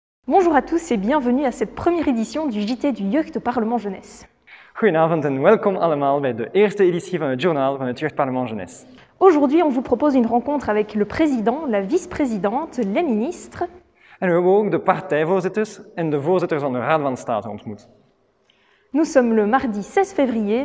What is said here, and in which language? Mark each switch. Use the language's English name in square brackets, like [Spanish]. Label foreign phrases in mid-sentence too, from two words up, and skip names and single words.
[French] Bonjour à tous et bienvenue à cette première édition du JT du Jeugdparlement Jeunesse. [Dutch] Goedenavond en welkom allemaal bij de eerste editie van het journaal van het Jeugdparlement Jeunesse. [French] Aujourd'hui, on vous propose une rencontre avec le président, la vice-présidente, les ministres. [Dutch] En we hebben ook de partijvoorzitters en de voorzitters van de Raad van State ontmoet. [French] Nous sommes le mardi 16 février.